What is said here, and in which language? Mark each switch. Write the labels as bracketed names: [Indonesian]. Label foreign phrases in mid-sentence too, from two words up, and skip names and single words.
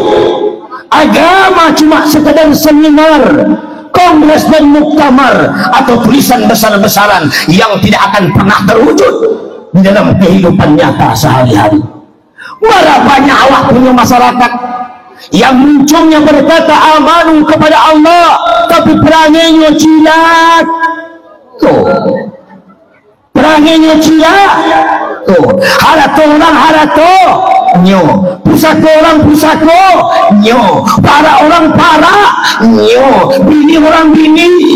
[Indonesian] Agama cuma sekedar seminar, kongres dan muktamar, atau tulisan besar-besaran yang tidak akan pernah terwujud di dalam kehidupan nyata sehari-hari. Berapa banyak awak punya masyarakat yang muncungnya berkata amanu kepada Allah, [Minangkabau] tapi peranginya cilat. Tuh, peranginya cilat. Tuh, harato orang harato, nyo. Pusako orang pusako, nyo. Para orang para, nyo. Bini orang bini.